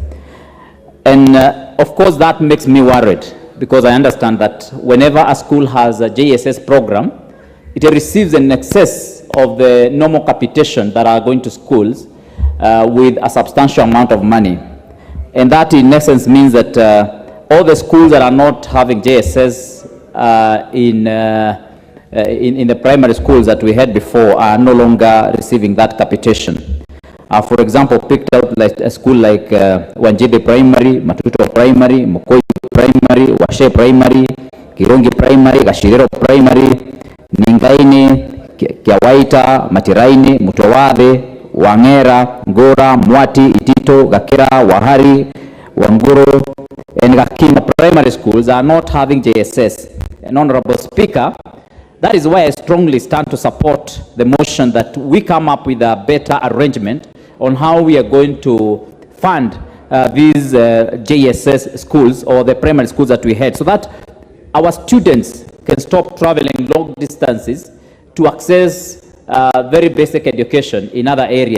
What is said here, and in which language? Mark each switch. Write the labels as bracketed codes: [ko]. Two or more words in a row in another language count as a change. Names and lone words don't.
[en] And of course that makes me worried, because I understand that whenever a school has a JSS program, it receives an excess of the normal capitation that are going to schools with a substantial amount of money. And that in essence means that all the schools that are not having JSS in the primary schools that we had before are no longer receiving that capitation. For example, picked out like a school like Wanjide Primary, Matuto Primary, Mokoi Primary, Washe Primary, Kirongi Primary, Gashirero Primary, Ningaine, Kiawaita, Matiraini, Mutowade, Wangera, Ngora, Mwati, Itito, Gakira, Wahari, Wanguro, and Gakinda primary schools are not having JSS. And Honorable Speaker, that is why I strongly stand to support the motion that we come up with a better arrangement on how we are going to fund these JSS schools or the primary schools that we had, so that our students can stop traveling long distances to access very basic education in other areas.